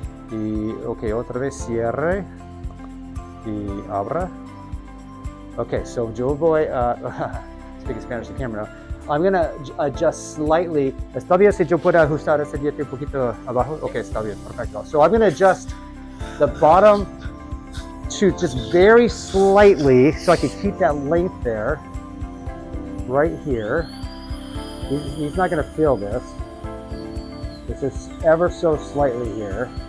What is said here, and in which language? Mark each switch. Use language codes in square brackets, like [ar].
[es] Y, okay, otra vez cierre y abra. [en] Okay, so [es] yo voy [en] speaking Spanish to camera now. I'm going to adjust slightly. [es] ¿Está bien si yo puedo ajustar ese diente un poquito abajo? Okay, está bien, perfecto. [en] So I'm going to adjust the bottom tooth just very slightly so I can keep that length there, right here. He's not going to feel this. This is ever so slightly here.